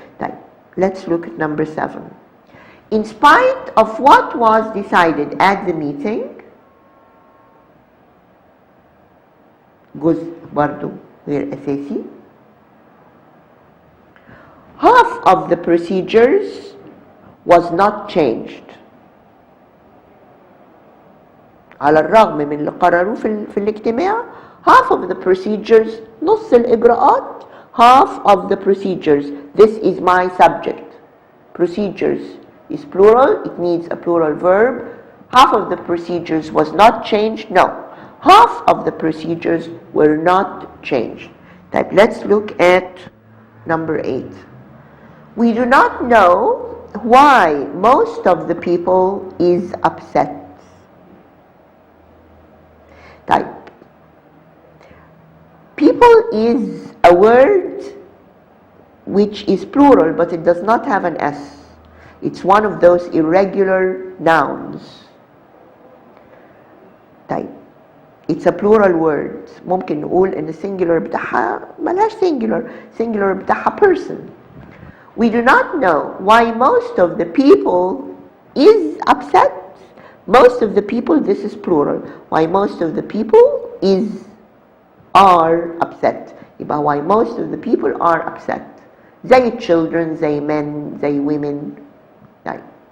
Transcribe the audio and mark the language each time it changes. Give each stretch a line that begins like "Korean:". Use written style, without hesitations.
English: طيب let's look at number 7. In spite of what was decided at the meeting
Arabic: جزء برضو غير أساسي.
English: Half of the procedures was not changed.
Arabic: على الرغم من اللي قرروه في الاجتماع
English: half of the procedures
Arabic: نص الإجراءات half of the procedures.
English: This is my subject. Procedures is plural, it needs a plural verb. Half of the procedures was not changed. No, half of the procedures were not changed. Type. Let's look at number 8. We do not know why most of the people is upset. Type. People is a word which is plural but it does not have an S. It's one of those irregular nouns. طيب it's a plural word.
Arabic: ممكن نقول ان singular بتاعها ملهاش singular بتاعها person.
English: We do not know why most of the people is upset. Most of the people, this is plural. Why most of the people are upset. يبقى why most of the people are upset. زي children, زي men, زي women. Right.